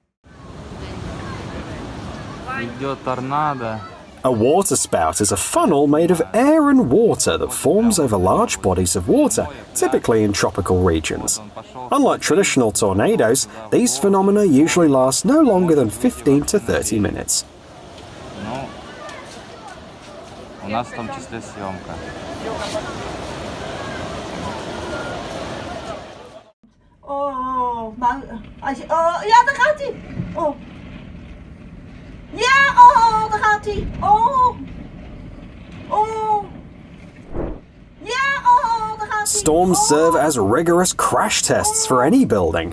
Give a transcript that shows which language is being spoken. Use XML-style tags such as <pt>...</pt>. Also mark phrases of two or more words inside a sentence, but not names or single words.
<en>A waterspout is a funnel made of air and water that forms over large bodies of water, typically in tropical regions. Unlike traditional tornadoes, these phenomena usually last no longer than 15 to 30 minutes.</en> <ru>У нас в том числе съемка.</ru> <nl>Oh, ja, daar gaat hij. Oh. Ja, oh, daar gaat hij. Oh. Oh.</nl> <en>Thunderstorms serve as rigorous crash tests for any building.</en>